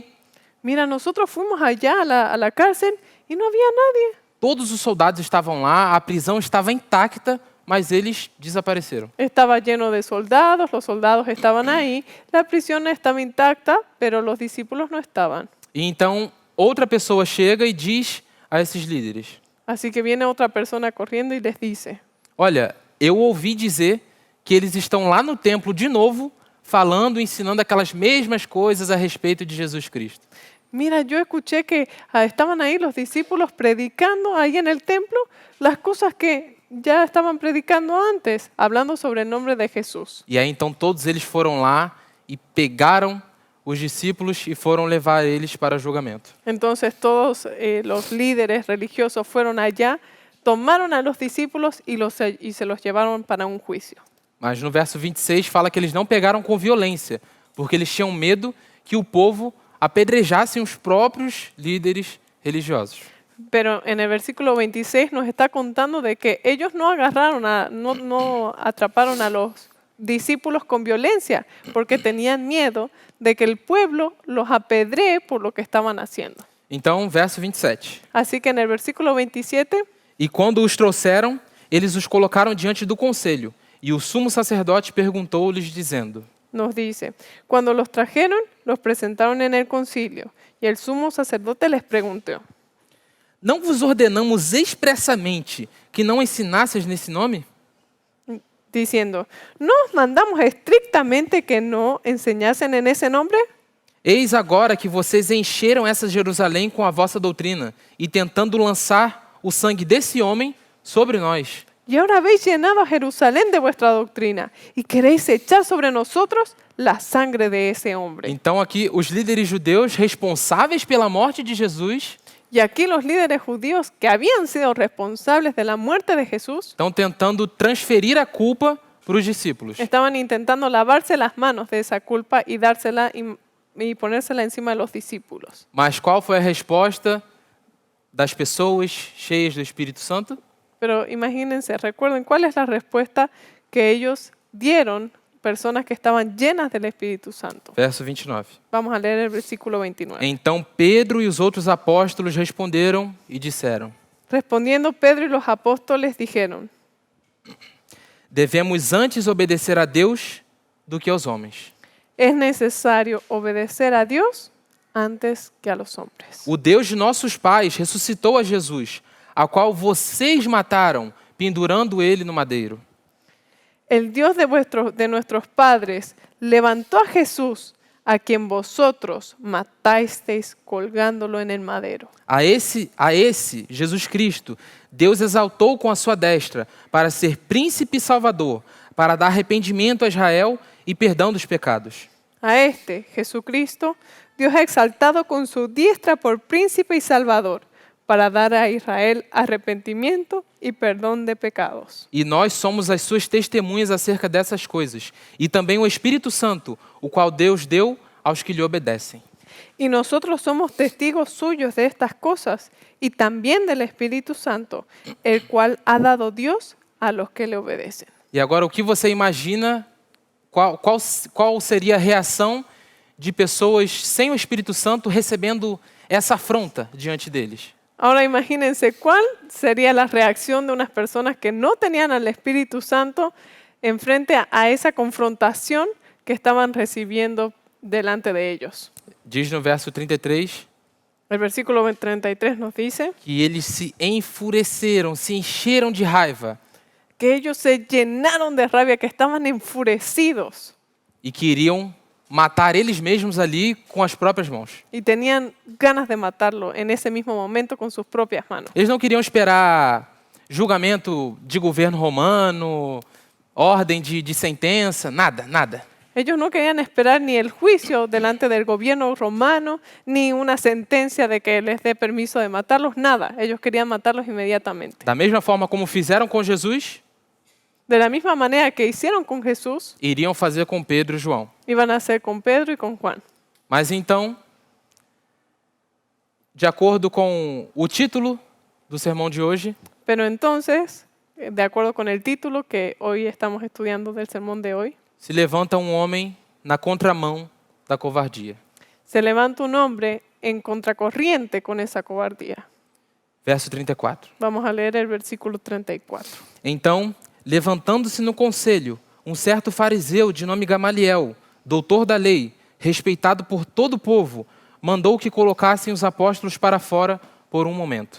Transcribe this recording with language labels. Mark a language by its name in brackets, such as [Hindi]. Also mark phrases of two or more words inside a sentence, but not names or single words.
[Spanish] mira, nosotros fuimos allá a la cárcel y no había nadie. [Portuguese] Todos os soldados estavam lá, a prisão estava intacta, mas eles desapareceram. [Spanish] Estaba lleno de soldados, los soldados estaban ahí, la prisión estaba intacta, pero los discípulos no estaban. [Portuguese] E então outra pessoa chega e diz a esses líderes: [Spanish] Así que viene otra persona corriendo y les dice, [Portuguese] olha, eu ouvi dizer que eles estão lá no templo de novo, falando, ensinando aquelas mesmas coisas a respeito de Jesus Cristo. [Spanish] mira, yo escuché que estaban ahí los discípulos predicando ahí en el templo las cosas que ya estaban predicando antes, hablando sobre el nombre de Jesús. [Portuguese] E aí então todos eles foram lá e pegaram os discípulos e foram levar eles para julgamento. [Spanish] Entonces todos los líderes religiosos fueron allá, tomaron a los discípulos y se los llevaron para un juicio. [Portuguese] Mas no verso 26 fala que eles não pegaram com violência, porque eles tinham medo que o povo apedrejasse os próprios líderes religiosos. [Spanish] Pero en el versículo 26 nos está contando de que ellos no agarraron, no atraparon a los discípulos con violencia, porque tenían miedo de que el pueblo los apedree por lo que estaban haciendo. [Portuguese] Então, verso 27. [Spanish] Así que en el versículo 27, [Portuguese] E quando os trouxeram, eles os colocaram diante do conselho, e o sumo sacerdote perguntou-lhes, dizendo: [Spanish] nos dice, cuando los trajeron, los presentaron en el concilio, y el sumo sacerdote les preguntó, [Portuguese] não vos ordenamos expressamente que não ensinasseis nesse nome? [Spanish] diciendo, ¿no os mandamos estrictamente que no enseñasen en ese nombre? [Portuguese] Eis agora que vocês encheram essa Jerusalém com a vossa doutrina, e tentando lançar o sangue desse homem sobre nós. [Spanish] Y ahora habéis llenado a Jerusalén de vuestra doctrina y queréis echar sobre nosotros la sangre de ese hombre. [Portuguese] Então aqui os líderes judeus responsáveis pela morte de Jesus [Spanish] Y aquí los líderes judíos que habían sido responsables de la muerte de Jesús [Portuguese] estão tentando transferir a culpa para os discípulos. [Spanish] estaban intentando lavarse las manos de esa culpa y dársela y ponérsela encima de los discípulos. [Portuguese] Mas qual foi a resposta das pessoas cheias do Espírito Santo? [Spanish] Pero imagínense, recuerden cuál es la respuesta que ellos dieron, personas que estaban llenas del Espíritu Santo. [Portuguese] Verso 29. [Spanish] Vamos a leer el versículo 29. [Portuguese] Então Pedro e os outros apóstolos responderam e disseram: [Spanish] Respondiendo Pedro y los apóstoles dijeron, [Portuguese] devemos antes obedecer a Deus do que aos homens. [Spanish] es necesario obedecer a Dios antes que a los hombres. [Portuguese] O Deus de nossos pais ressuscitou a Jesus, a qual vocês mataram, pendurando ele no madeiro. [Spanish] El Dios de nuestros padres levantó a Jesús, a quien vosotros matasteis colgándolo en el madero. [Portuguese] A esse Jesus Cristo, Deus exaltou com a sua destra para ser príncipe e salvador, para dar arrependimento a Israel e perdão dos pecados. [Spanish] A este, Jesucristo, Dios ha exaltado con su diestra por príncipe y salvador, para dar a Israel arrepentimiento y perdón de pecados. [Portuguese] E nós somos as suas testemunhas acerca dessas coisas, e também o Espírito Santo, o qual Deus deu aos que lhe obedecem. [Spanish] Y nosotros somos testigos suyos de estas cosas, y también del Espíritu Santo, el cual ha dado Dios a los que le obedecen. [Portuguese] E agora, o que você imagina, qual seria a reação de pessoas sem o Espírito Santo recebendo essa afronta diante deles? [Spanish] Ahora imagínense cuál sería la reacción de unas personas que no tenían al Espíritu Santo en frente a esa confrontación que estaban recibiendo delante de ellos. [Portuguese] Diz no verso 33 [Spanish] El versículo 33 nos dice [Portuguese] que eles se enfureceram, se encheram de raiva [Spanish] que ellos se llenaron de rabia, que estaban enfurecidos [Portuguese] e queriam matar eles mesmos ali com as próprias mãos. [Spanish] y tenían ganas de matarlo en ese mismo momento con sus propias manos. [Portuguese] Eles não queriam esperar julgamento de governo romano, ordem de sentença, nada. [Spanish] Ellos no querían esperar ni el juicio delante del gobierno romano, ni una sentencia de que les dé permiso de matarlos, nada. Ellos querían matarlos inmediatamente. [Portuguese] Da mesma forma como fizeram com Jesus, [Spanish] De la misma manera que hicieron con Jesús, [Portuguese] iriam fazer com Pedro e João. [Spanish] iban a hacer con Pedro y con Juan. [Portuguese] Mas então, de acordo com o título do sermão de hoje, [Spanish] Pero entonces, de acuerdo con el título que hoy estamos estudiando del sermón de hoy, [Portuguese] se levanta um homem na contramão da covardia. [Spanish] se levanta un hombre en contracorriente con esa cobardía. [Portuguese] Verso 34. [Spanish] Vamos a leer el versículo 34. [Portuguese] Então, levantando-se no conselho, um certo fariseu de nome Gamaliel, doutor da lei, respeitado por todo o povo, mandou que colocassem os apóstolos para fora por um momento.